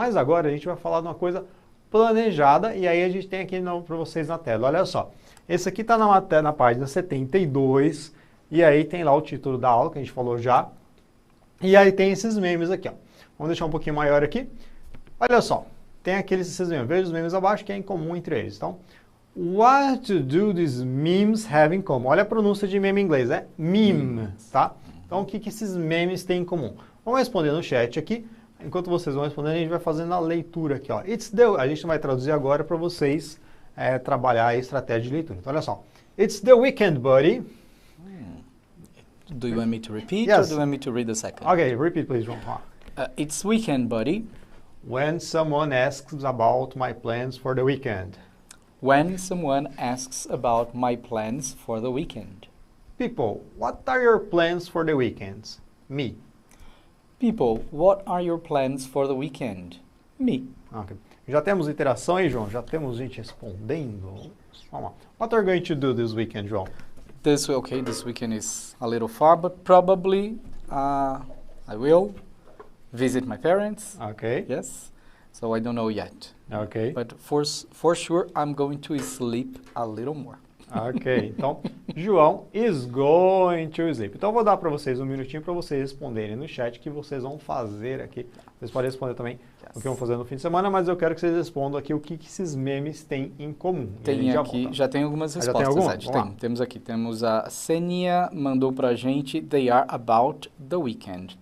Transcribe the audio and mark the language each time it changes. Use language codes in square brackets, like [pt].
[pt] Mas agora a gente vai falar de uma coisa planejada e aí a gente tem aqui para vocês na tela. Olha só, esse aqui está na página 72 e aí tem lá o título da aula que a gente falou já. E aí tem esses memes aqui, ó. Vamos deixar um pouquinho maior aqui. Olha só, tem esses memes. Veja os memes abaixo que é em comum entre eles. Então, [en] what do these memes have in common? [pt] Olha a pronúncia de meme em inglês, é meme, tá? Então, o que esses memes têm em comum? Vamos responder no chat aqui. Enquanto vocês vão respondendo, a gente vai fazendo a leitura aqui, ó. A gente vai traduzir agora para vocês trabalhar a estratégia de leitura. Então, olha só. [en] It's the weekend, buddy. Do you want me to repeat Yes. or do you want me to read the second? Okay, repeat, please, João. It's weekend, buddy. When someone asks about my plans for the weekend. When someone asks about my plans for the weekend. People, what are your plans for the weekends? Me. People, what are your plans for the weekend? Me. Okay. [pt] Já temos interação aí, João? Já temos gente respondendo? Vamos lá. [en] What are you going to do this weekend, João? This weekend is a little far, but probably I will visit my parents. Okay. Yes. So I don't know yet. Okay. But for sure, I'm going to sleep a little more. Ok, então, João is going to sleep. [pt] Então, eu vou dar para vocês um minutinho para vocês responderem no chat o que vocês vão fazer aqui. Vocês podem responder também o que vão fazer no fim de semana, mas eu quero que vocês respondam aqui o que esses memes têm em comum. Tem aqui, já tem algumas respostas, Ed. Temos aqui, temos a Senia mandou pra gente, [en] they are about the weekend.